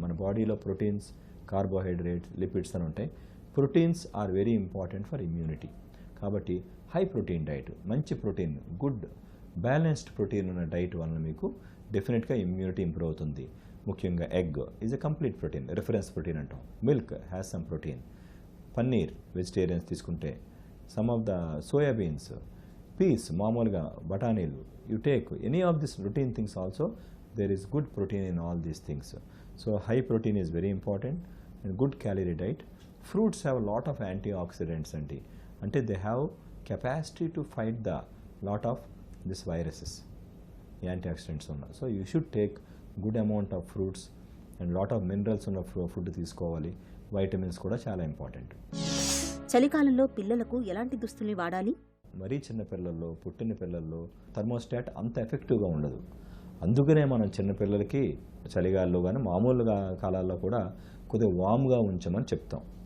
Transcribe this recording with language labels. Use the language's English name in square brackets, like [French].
[Telugu] మన బాడీలో proteins, carbohydrates, lipids అని ఉంటాయి. [English] Proteins are very important for immunity. [Telugu] కాబట్టి హై ప్రోటీన్ డైట్, మంచి ప్రోటీన్, గుడ్ బ్యాలెన్స్డ్ ప్రోటీన్ ఉన్న డైట్ వలన మీకు డెఫినెట్గా ఇమ్యూనిటీ ఇంప్రూవ్ అవుతుంది. ముఖ్యంగా [English] egg is a complete protein, [Telugu] reference protein అంటాం. [English] Milk has some protein. [Telugu] Paneer vegetarians తీసుకుంటే, [English] some of the soybeans, peas, [Telugu] మామూలుగా బఠానీలు, [English] you take any of these routine things also, there is good protein in all these things. So high protein is very important and good calorie diet. Fruits have a lot of antioxidants ante they have capacity to fight the lot of this viruses, the antioxidants unna. So you should take good amount of fruits and lot of minerals unna food [Telugu] తీసుకోవాలి. vitamins కూడా చాలా important. చలికాలంలో పిల్లలకు ఎలాంటి దుస్తుల్ని వాడాలి? మరీ చిన్న పిల్లల్లో, పుట్టిన పిల్లల్లో థర్మోస్టాట్ అంత ఎఫెక్టివ్గా ఉండదు. అందుకనే మనం చిన్నపిల్లలకి చలిగాల్లో కానీ మామూలుగా కాలాల్లో కూడా కొద్దిగా వామ్గా ఉంచమని చెప్తాం.